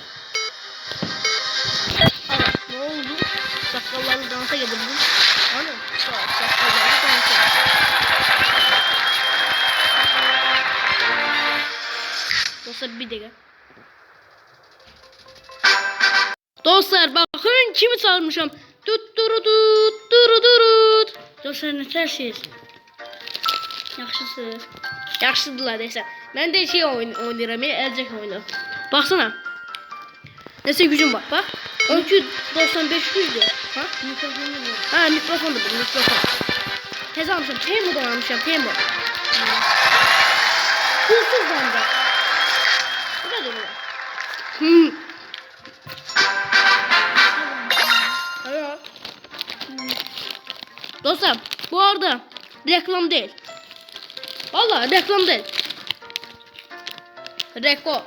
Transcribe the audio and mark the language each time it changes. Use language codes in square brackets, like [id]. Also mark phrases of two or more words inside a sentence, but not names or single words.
[tr] Ne oldu? Sakalları dansa getirdim. Anam. Sakalları dansa. Dostlar bir dakika. Dostlar bakın kimi çağırmışam. [az] Durut. Dostlar ne tersiniz? Yaxşısınız. Yaxşıdırlar deyəsən. Mən də şey oynayıram, elcək oyunu. Baxsana. Nəsə gücüm var, bax. 1295-100'dür. Ha? Mikrofonu var. Ha, mikrofondur bu, mikrofon. Tez almışam, Temu'dan almışam, Temu. [tr] Pulsuz bende. Bu da değil. Evet. Dostlar bu arada reklam değil. Vallahi reklam değil. Reko.